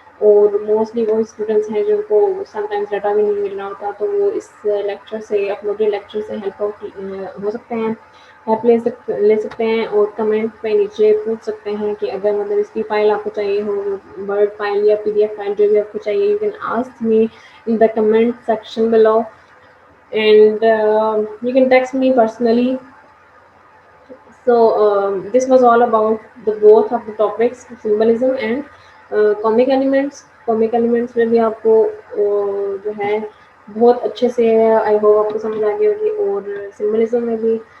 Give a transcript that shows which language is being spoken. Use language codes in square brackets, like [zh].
[ur] اور موسٹلی وہ اسٹوڈنٹس ہیں جن کو سم ٹائمز ڈاٹا بھی نہیں مل رہا ہوتا، تو وہ اس لیکچر سے، اپلوڈیڈ لیکچر سے ہیلپ آؤٹ ہو سکتے ہیں، ہیلپ لے سکتے ہیں. اور کمنٹ پہ نیچے پوچھ سکتے ہیں کہ اگر مطلب اس کی فائل آپ کو چاہیے ہو، ورڈ فائل یا پی ڈی ایف فائل جو بھی آپ کو چاہیے، [en] You can ask me in the comment section below. And you can text me personally. So this was all about the both of the topics, symbolism and comic elements. [ur] Comic elements میں بھی آپ کو جو ہے بہت اچھے سے I hope آپ کو سمجھ آ گئی ہوگی، اور سمبلزم میں بھی.